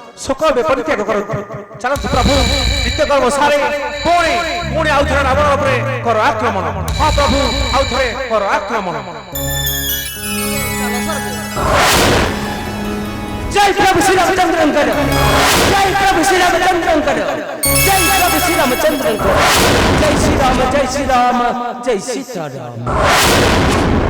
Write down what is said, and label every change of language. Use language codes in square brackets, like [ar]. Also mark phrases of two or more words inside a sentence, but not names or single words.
[or] ଶୋକ ଏବେ ପରିତ୍ୟାଗ କରନ୍ତୁ ଚାଲନ୍ତୁ ପ୍ରଭୁ ନିତ୍ୟକର୍ମ ସାରେ ପୁଣି ପୁଣି ଆଉ ଥରେ ରାବଣ ଉପରେ କର ଆକ୍ରମଣ ହଁ ପ୍ରଭୁ ଆଉ ଥରେ କର ଆକ୍ରମଣ [hi] जय प्रभु श्री रामचंद्र जय प्रभु श्री रामचंद्र जय प्रभु श्री रामचंद्र जय श्री राम जय श्री राम जय सीताराम